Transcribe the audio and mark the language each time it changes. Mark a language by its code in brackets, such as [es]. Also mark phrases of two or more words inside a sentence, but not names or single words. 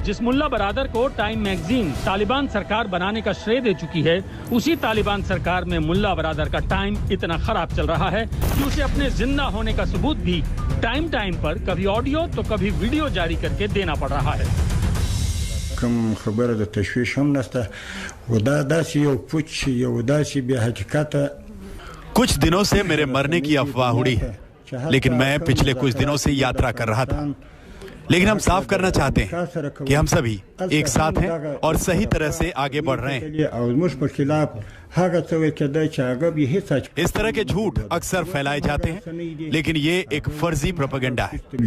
[hi] जिस मुल्ला बरादर को टाइम मैगजीन तालिबान सरकार बनाने का श्रेय दे चुकी है, उसी तालिबान सरकार में मुल्ला बरादर का टाइम इतना खराब चल रहा है कि उसे अपने जिंदा होने का सबूत भी टाइम पर कभी ऑडियो तो कभी वीडियो जारी करके देना पड़ रहा है। [ps] کم خبره د تشویش هم نشته و دا داسې یو پوچ یو داسې بې حقیقته. [hi] कुछ दिनों से मेरे मरने की अफवाह उड़ी है, लेकिन मैं पिछले कुछ दिनों से यात्रा कर रहा था. लेकिन हम साफ करना चाहते हैं कि हम सभी एक साथ हैं और सही तरह से आगे बढ़ रहे हैं. इस तरह के झूठ अक्सर फैलाए जाते हैं, लेकिन ये एक फर्जी प्रोपेगेंडा है.